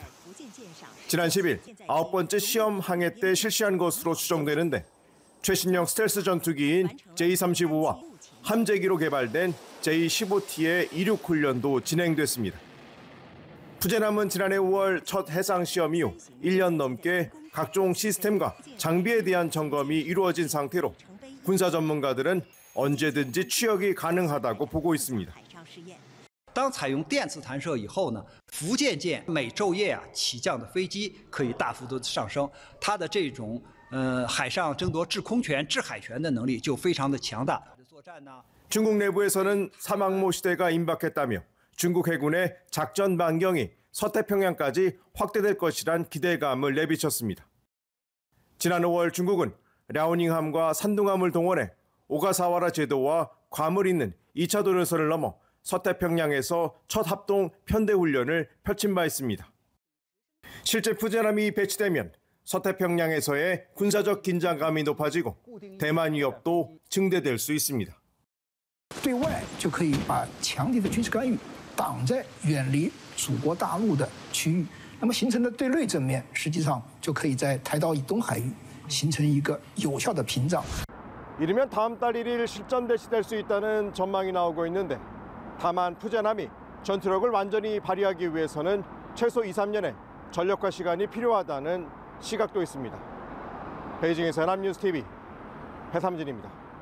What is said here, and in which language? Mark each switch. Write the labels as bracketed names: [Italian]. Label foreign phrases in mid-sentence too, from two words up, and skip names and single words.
[Korean] 지난 10일 9번째 시험 항해 때 실시한 것으로 추정되는데 최신형 스텔스 전투기인 J-35와 함재기로 개발된 J-15T의 이륙 훈련도 진행됐습니다. 푸젠함은 지난해 5월 첫 해상 시험 이후 1년 넘게 각종 시스템과 장비에 대한 점검이 이루어진 상태로 군사 전문가들은 언제든지 취역이 가능하다고 보고 있습니다. [Chinese] 当采用电磁弹射以后呢，福建舰每昼夜起降的飞机可以大幅度上升，它的这种海上争夺制空权、制海权的能力就非常的强大。 [Korean] 중국 내부에서는 사막모 시대가 임박했다며 중국 해군의 작전 반경이 서태평양까지 확대될 것이란 기대감을 내비쳤습니다. 지난 5월 중국은 랴오닝함과 산둥함을 동원해 오가사와라 제도와 괌을 잇는 2차 도련선을 넘어 서태평양에서 첫 합동 편대훈련을 펼친 바 있습니다. 실제 푸젠함이 배치되면 서태평양에서의 군사적 긴장감이 높아지고 대만 위협도 증대될 수 있습니다. [Chinese] 对外就可以把强敌的军事干预挡在远离祖国大陆的区域，那么形成的对内正面，实际上就可以在台岛以东海域形成一个有效的屏障。 [Korean] 이르면 다음 달 1일 실전 배치될 수 있다는 전망이 나오고 있는데 다만 푸젠함이 전투력을 완전히 발휘하기 위해서는 최소 2, 3년의 전력과 시간이 필요하다는 시각도 있습니다. 베이징에서 연합뉴스 TV 배삼진입니다.